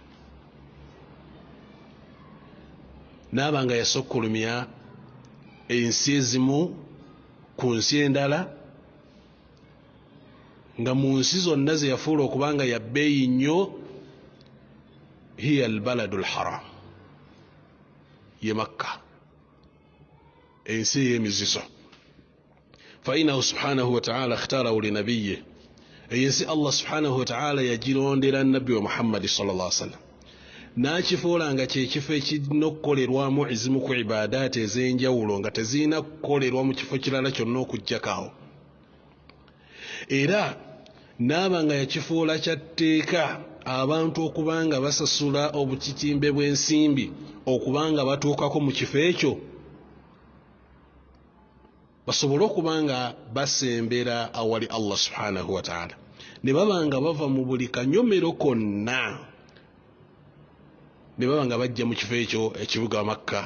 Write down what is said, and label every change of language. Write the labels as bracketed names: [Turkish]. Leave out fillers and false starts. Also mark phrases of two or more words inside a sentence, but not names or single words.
[Ganda] N'abanga yasukkulumya ensi ezimu ku nsi endala, nga mu nsi zonna ze yafuula okubanga ya bbeeyi nnyo, [Arabic] هي البلد الحرام, [Ganda] ye Makka, ensi ey'emizizo. [Arabic] فإنه سبحانه وتعالى اختاره لنبيه, [Ganda] ensi Allah [Arabic] سبحانه وتعالى [Ganda] yagirondera Nabbi wa Muhammad [Arabic] صلى الله عليه وسلم, [Ganda] n'akifuula nga kyekifo ekirina okukolerwamu ezimu ku ibadaati ez'enjawulo nga tezirina kukolerwa mu kifo kirala kyonna okuggyakaawo. Era n'aba nga yakifuula kya tteeka abantu okubanga basasula obutitimbe bw'ensimbi okubanga batuukako mu kifo ekyo, basobole okubanga basembera awali Allah [Arabic] سبحانه وتعالى, [Ganda] ne babanga bava mu buli kanyomero konna, ne babanga bajja mu kifo ekyo ekibuga Makka.